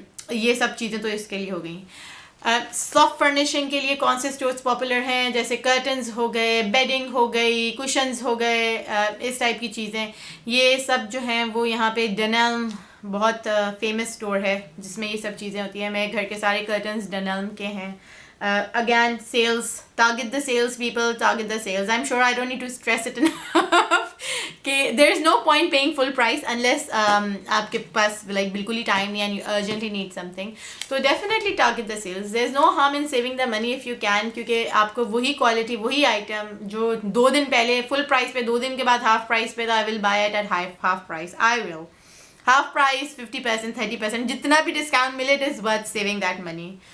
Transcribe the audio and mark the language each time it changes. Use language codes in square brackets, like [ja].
[ur] یہ سب چیزیں تو اس کے لیے ہو گئیں. سافٹ فرنیشنگ کے لیے کون سے اسٹورز پاپولر ہیں, جیسے کرٹنز ہو گئے, بیڈنگ ہو گئی, کشنز ہو گئے, اس ٹائپ کی چیزیں. یہ سب جو ہیں وہ یہاں پہ ڈنیلم بہت فیمس اسٹور ہے جس میں یہ سب چیزیں ہوتی ہیں. میرے گھر کے سارے کرٹنز ڈنیلم کے ہیں. [en] Again, sales, target the sales people, target the sales. I'm sure I don't need to stress it enough کہ there is no point paying full price unless [ur] آپ کے پاس [en] like [ur] بالکل ہی ٹائم نہیں [en] and you urgently need something. So definitely target the sales. There's no harm in saving the money if you can, [ur] کیونکہ آپ کو وہی quality, وہی item جو 2 دن پہلے فل پرائس پہ, 2 دن کے بعد ہاف پرائس پہ تھا, [en] I will buy it at half price. I will. [ur] Half price, 50%, 30%, جتنا بھی ڈسکاؤنٹ ملے, [en] it is worth saving that money.